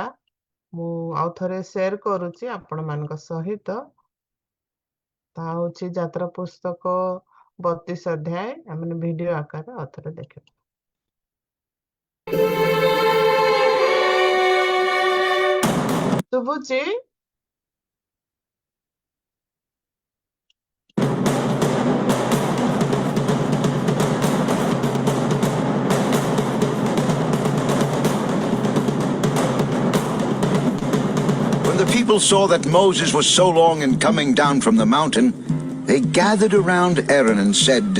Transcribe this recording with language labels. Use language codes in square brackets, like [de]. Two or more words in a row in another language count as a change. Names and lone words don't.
[or] ମୁଁ ଆଉ ଥରେ ସେୟାର କରୁଛି ଆପଣ ମାନଙ୍କ ସହିତ। ତାହା ହଉଛି ଯାତ୍ରା ପୁସ୍ତକ 32 ଅଧ୍ୟାୟ। ଆମେ ଭିଡିଓ ଆକାରରେ ଆଉ ଥରେ ଦେଖିବା। ଶୁଭୁଛି? [en] When the people saw that Moses was so long in coming down from the mountain, they gathered around Aaron and said,